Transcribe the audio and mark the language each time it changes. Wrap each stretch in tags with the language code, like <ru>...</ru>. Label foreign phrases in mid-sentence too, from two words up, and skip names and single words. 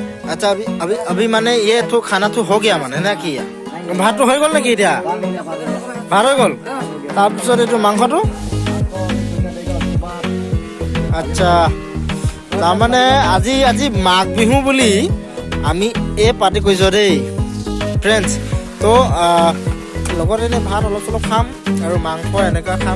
<hi>अच्छा अभी अभी अभी माने ये तो खाना तो हो गया माने ना कि</hi> <as>ভাতটো হৈ গ'ল নেকি এতিয়া ভাত হৈ গ'ল তাৰপিছত এইটো মাংসটো আচ্ছা তাৰমানে আজি আজি মাঘ বিহু বুলি আমি এই পাৰ্টি কৰিছোঁ দেই ফ্ৰেণ্ডছ তো লগত এনে ভাত অলপ চলপ খাম আৰু মাংস এনেকুৱা খাম</as>